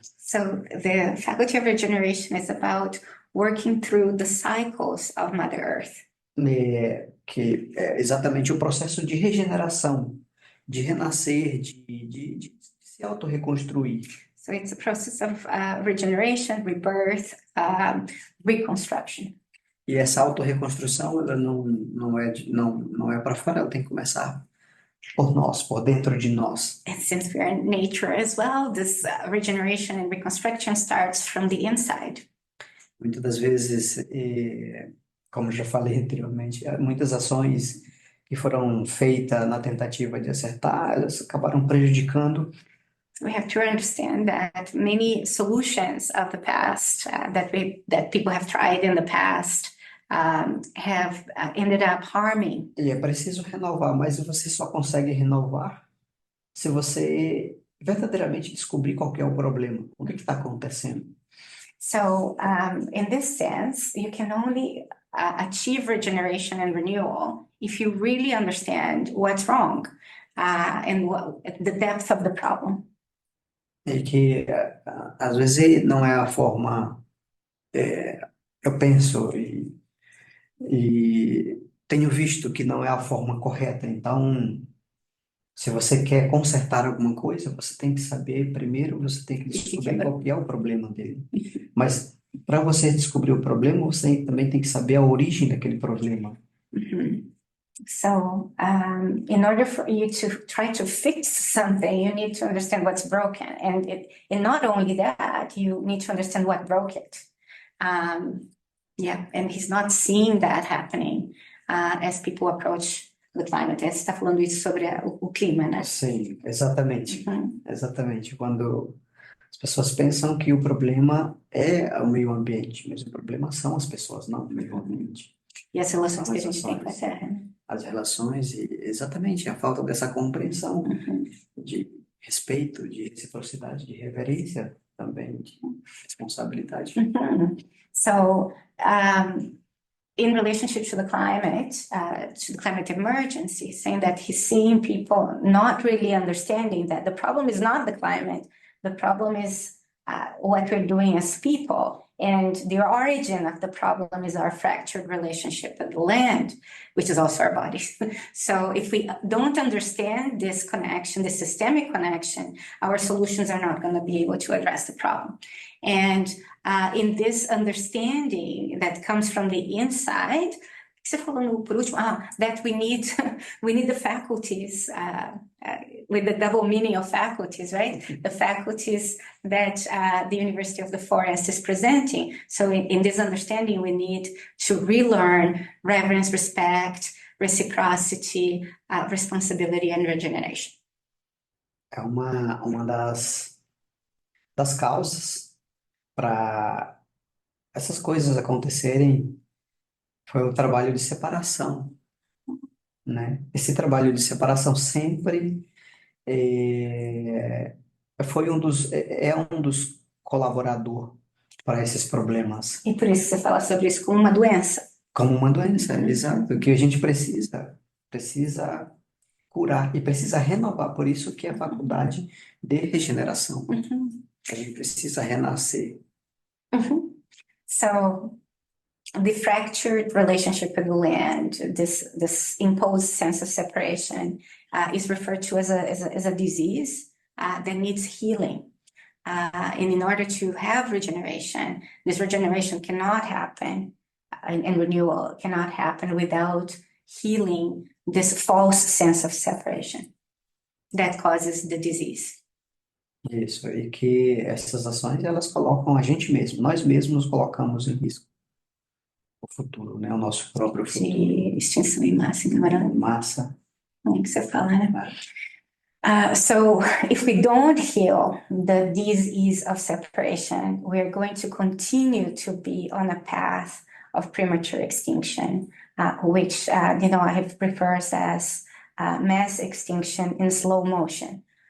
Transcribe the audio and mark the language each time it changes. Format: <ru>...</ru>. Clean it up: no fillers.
<en>So the Faculty of Regeneration is about working through the cycles of Mother Earth.</en> <pt>Que é exatamente o processo de regeneração, de renascer, de se autorreconstruir.</pt> <en>So it's a process of regeneration, rebirth, reconstruction.</en> <pt>E essa autorreconstrução, ela não é para fora, ela tem que começar por nós, por dentro de nós.</pt> <en>And since we are in nature as well, this regeneration and reconstruction starts from the inside.</en> <pt>Muitas das vezes, como já falei anteriormente, muitas ações que foram feitas na tentativa de acertar, elas acabaram prejudicando.</pt> <en>We have to understand that many solutions of the past that people have tried in the past have ended up harming.</en> <pt>E é preciso renovar, mas você só consegue renovar se você verdadeiramente descobrir qual que é o problema, o que está acontecendo.</pt> <en>So, in this sense, you can only achieve regeneration and renewal if you really understand what's wrong and the depth of the problem.</en> <pt>E que às vezes não é a forma, eu penso e tenho visto que não é a forma correta. Então, se você quer consertar alguma coisa, você tem que saber primeiro, você tem que descobrir qual que é o problema dele. Mas para você descobrir o problema, você também tem que saber a origem daquele problema. Mm-hmm.</pt> <en>So, in order for you to try to fix something, you need to understand what's broken. And not only that, you need to understand what broke it. And he's not seeing that happening as people approach the climate.</en> <pt>Você está falando isso sobre o clima, né? Sim, exatamente. Uhum. Exatamente. Quando as pessoas pensam que o problema é o meio ambiente, mas o problema são as pessoas, não o meio ambiente. E as relações São que a as gente tem com a ações. Terra, né? As relações e exatamente a falta dessa compreensão de respeito, de reciprocidade, de reverência também, de responsabilidade.</pt> <en>So, in relationship to the climate emergency, saying that he's seeing people not really understanding that the problem is not the climate, the problem is what we're doing as people. And the origin of the problem is our fractured relationship with the land, which is also our bodies. So if we don't understand this connection, this systemic connection, our solutions are not going to be able to address the problem. And in this understanding that comes from the inside,</en> <pt>Você falou por último,</pt> <en>that we need we need the faculties with the double meaning of faculties, right? The faculties that the University of the Forest is presenting. So in this understanding, we need to relearn reverence, respect, reciprocity, responsibility, and regeneration.</en> <pt>É uma das causas para essas coisas acontecerem foi o trabalho de separação, né? Esse trabalho de separação sempre é, é um dos colaborador para esses problemas, E por isso você fala sobre isso como uma doença. como uma doença, Uhum. exato, que a gente precisa curar e precisa renovar, por isso que é a faculdade de regeneração. Uhum. A gente precisa renascer. Uhum.</pt> <en>So the fractured relationship with the land, this imposed sense of separation, is referred to as a disease that needs healing. And in order to have regeneration, this regeneration cannot happen, and renewal cannot happen without healing this false sense of separation that causes the disease.</en> <pt>Isso, e que essas ações elas colocam a gente mesmo, nós mesmos nos colocamos em risco. O futuro, né? O nosso próprio futuro. De extinção em massa, ignorante. Massa. Como que você fala, né?</pt> <en>So if we don't heal the disease of separation, we're going to continue to be on a path of premature extinction, which I refers as mass extinction in slow motion.</en>